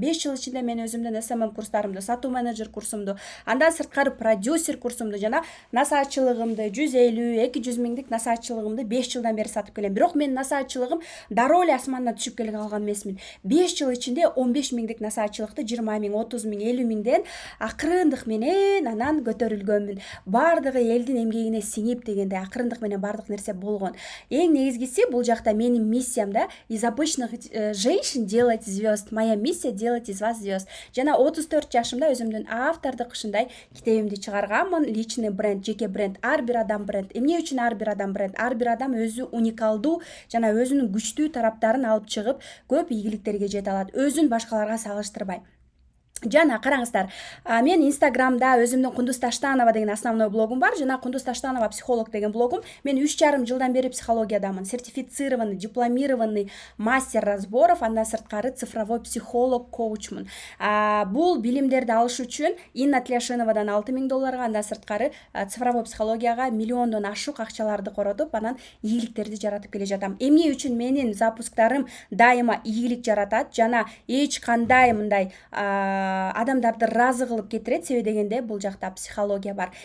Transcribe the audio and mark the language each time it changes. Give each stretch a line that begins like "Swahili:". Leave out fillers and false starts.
Kyrgyz: 5 жыл мен өзүмдүн SMM курстарымды, сатуу менеджер курсумду, андан сырткары продюсер курсумду жана насаатчылыгымды 150-200 миңдик насаатчылыгымды 5 жылдан бери сатып келем. Бирок менин насаатчылыгым дароо эле асмандан түшүп келе калган эмесмин. 5 жыл ичинде 15 миңдик насаатчылыкты 20 миң, 30 миң, 50 миңден акырындык менен анан көтөрүлгөнмүн. Бардыгы элдин эмгегине сиңип дегенде акырындык менен бардык нерсе болгон. Эң негизгиси бул жакта менин миссиям да,
Russian: из обычных женщин делать звезд. Моя миссия делать из вас звезд.
Kyrgyz: Жана 34 жашымда өзүмдүн автордук ушундай китебимди чыгарганмын. Личный бренд, жеке бренд, ар бир адам бренд. Эмне үчүн ар бир адам бренд? Ар бир адам өзү уникалдуу жана өзүнүн күчтүү тараптарын алып чыгып, көп ийгиликтерге жете алат, өзүн башкаларга салыштырбай. Жана караңыздар, мен Инстаграмда өзүмдүн Кундуз Таштанова деген основной блогум бар. Жана Кундуз Таштанова психолог деген блогум. Мен 3,5 жылдан бери психологиядамын.
Russian: Сертифицированный, дипломированный мастер разборов,
Kyrgyz: андан сырткары
Russian: цифровой психолог, коучмун.
Kyrgyz: Бул билимдерди алыш үчүн Инна Тляшиновадан $6,000, андан сырткары цифровой психологияга миллиондон ашык акчаларды коротуп, анан ийгиликтерди жаратып келе жатам. Эмне үчүн менин запусктарым дайыма ийгилик жаратат жана эч кандай мындай адамдарды разы кылып кетирет, себеби дегенде бул жакта психология бар.